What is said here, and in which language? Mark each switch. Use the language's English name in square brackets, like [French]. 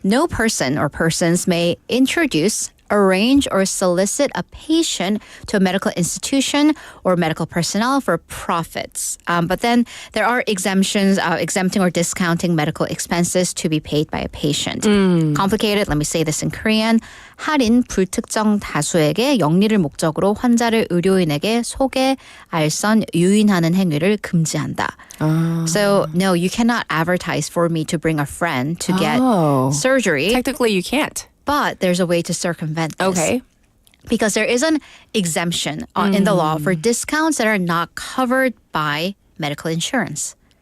[English] No person or persons may introduce, arrange, or solicit a patient to a medical institution or medical personnel for profits. But then there are exemptions, exempting or discounting medical expenses to be paid by a patient. Complicated. Let me say this in Korean. [Korean] 할인 불특정 다수에게 영리를 목적으로 환자를 의료인에게 소개, 알선, 유인하는 행위를 금지한다. [English] So, no, you cannot advertise for me to bring a friend to get surgery. Technically, you can't. But there's a way to circumvent this. Okay. Because there is an exemption in the law for discounts that are not covered by medical insurance.